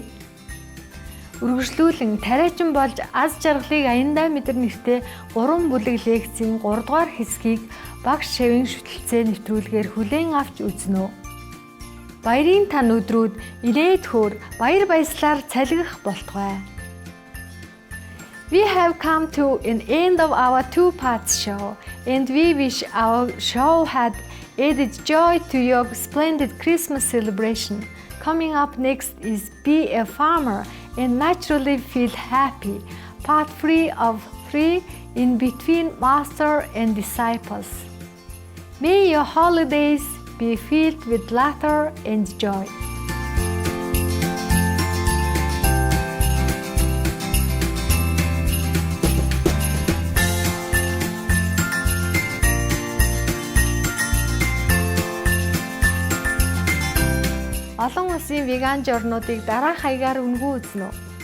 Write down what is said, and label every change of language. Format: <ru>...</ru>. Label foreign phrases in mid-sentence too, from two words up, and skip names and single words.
<mn>Үргэлжлүүлэн тариачин болж аз жаргалыг аяндаа мэдэр нэртэй 3 бүлэг лекцийн 3 дугаар хэсгийг багш шавийн шүтэлцээ нэвтрүүлгээр хүлээн авч үзнэ. Баярын тань өдрүүд инээд хөр баяр баясгалаар цалгих болтугай.</mn> <en>We have come to an end of our two-part show, and we wish our show had added joy to your splendid Christmas celebration. Coming up next is Be a Farmer and Naturally Feel Happy, part 3 of 3 in between Master and Disciples. May your holidays be filled with laughter and joy.</en> <mn>Олон улсын веган журнуудыг дараах хаягаар үнгүй үзнэ үү?</mn>